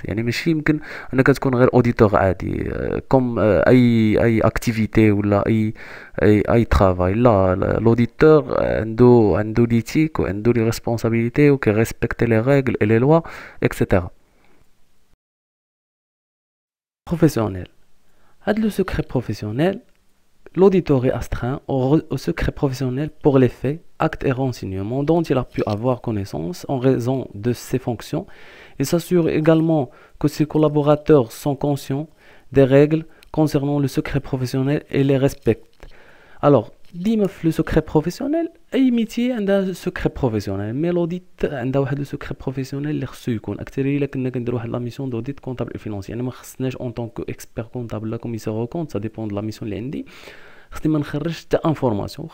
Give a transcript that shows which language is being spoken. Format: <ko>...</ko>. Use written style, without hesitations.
<ar>يعني ماشي يمكن انك تكون غير اوديتور عادي كوم اي اكتيفيتي ولا اي طرافاي. لا لوديتور عنده ليتيك وعنده لي ريسبونسابيلتي و كي ريسبكتي لي رègles et les lois etc.</ar> <fr>Professionnel. هاد لو secret professionnel, l'auditeur est astreint au secret professionnel pour les faits, actes et renseignements dont il a pu avoir connaissance en raison de ses fonctions. Il s'assure également que ses collaborateurs sont conscients des règles concernant le secret professionnel et les respectent.</fr> <ar>Alors, ديما في لو سكري بروفيسيونيل اي ميتي عندها سكري بروفيسيونيل، مي لوديت عندها واحد لو سكري بروفيسيونيل اللي خصو يكون اكثر الا كنا كنديروا واحد لا ميسيون دوديت كونطابل فينونسي. يعني ما خصناش اون طونك اكسبير كونطابل لا كوميسير او كونت، سا ديبون د لا ميسيون اللي عندي، خصني ما نخرجش حتى انفورماسيون.</ar>